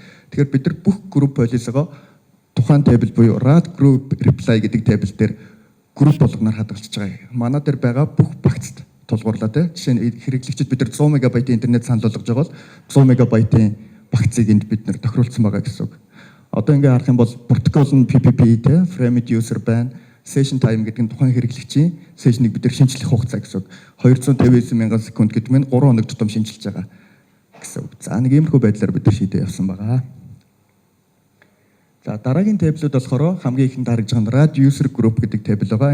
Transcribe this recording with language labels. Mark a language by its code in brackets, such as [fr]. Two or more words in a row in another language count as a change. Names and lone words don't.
[mn] Тэгэхээр бид нар бүх [en] group policy- [mn] гоо тухайн тейбл буюу [en] RAD group reply [mn] гэдэг тейбл дээр group болгоноор хадгалж байгаа. Манай дээр байгаа бүх багцд тулгуурлаа тийм. Жишээ нь хэрэглэгчид бид нар 100 МБ интернет санал болгож байгаа бол 100 МБ-ийн багцыг энд бид нар тохируулсан байгаа гэсэн үг. Одоо ингээ харах юм бол протокол нь PPP тийм [en] framed user [mn] байна. [en] Session time [mn] гэдэг нь тухайн хэрэглэгчийн session-ыг бид нар шинжлэх хугацаа гэсэн үг. 259 мянган секунд гэдэг нь 3 хоног тутам шинжилж байгаа гэсэн үг. За нэг иймэрхүү байдлаар бид нар шийдээ явсан байгаа. За дараагийн тейблүүд болохоор хамгийн ихэнд харагдж байгаа нь [en] RAD user group [mn] гэдэг тейбл байгаа.